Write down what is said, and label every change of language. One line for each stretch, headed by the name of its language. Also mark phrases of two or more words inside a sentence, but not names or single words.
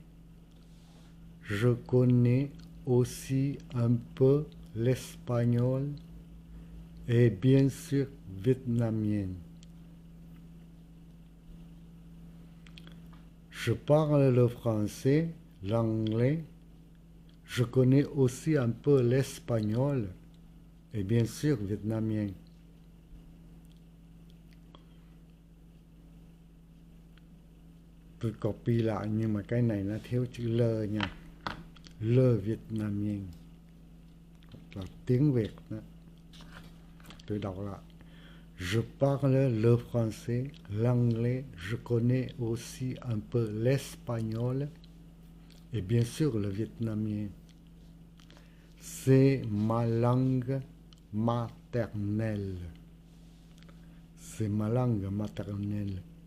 French: Je connais aussi un peu l'espagnol et bien sûr vietnamien. Je parle le français, l'anglais. Je connais aussi un peu l'espagnol et bien sûr vietnamien.
Vietnamese: Tôi copy lại nhưng mà cái này nó thiếu chữ lơ nha.
French: Le vietnamien
Vietnamese: là tiếng Việt đó. Tôi đọc lại.
French: Je parle le français, l'anglais, je connais aussi un peu l'espagnol et bien sûr le vietnamien. C'est ma langue maternelle. C'est ma langue maternelle.